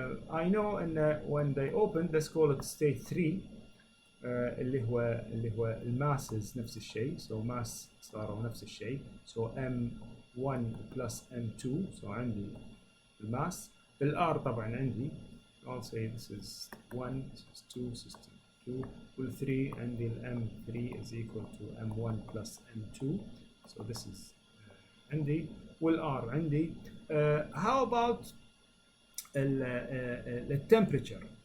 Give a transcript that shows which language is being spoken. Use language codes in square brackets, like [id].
[en] I know when they opened, let's call it state 3. [ar] اللي هو الماسز نفس الشيء. [en] So mass [ar] صاروا نفس الشيء. [en] So M1 plus M2. So عندي الماس. [ar] الR طبعا عندي. [en] I'll say this is 1, this is 2, system 2, will 3, and the M3 is equal to M1 plus M2. So this is عندي والR عندي. How about the temperature?